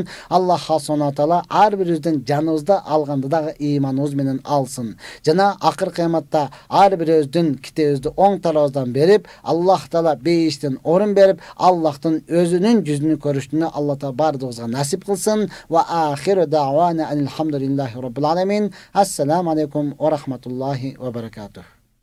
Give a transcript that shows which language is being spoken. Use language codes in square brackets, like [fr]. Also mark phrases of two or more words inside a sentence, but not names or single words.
[ky] Аллах субхана таала ар бирибиздин жаныбызды алганды дагы ыйманыбыз менен алсын. Жана акыр кыяматта ар бирибиздин китебибизди оң тарабыздан берип, Аллах таала бейиштен орун берип, Аллахтын өзүнүн жүзүнү көрүштүнү Алла таала бардыгыбызга насип кылсын. [ar] وآخر دعوانا الحمد لله رب العالمين. السلام عليكم ورحمة الله وبركاته.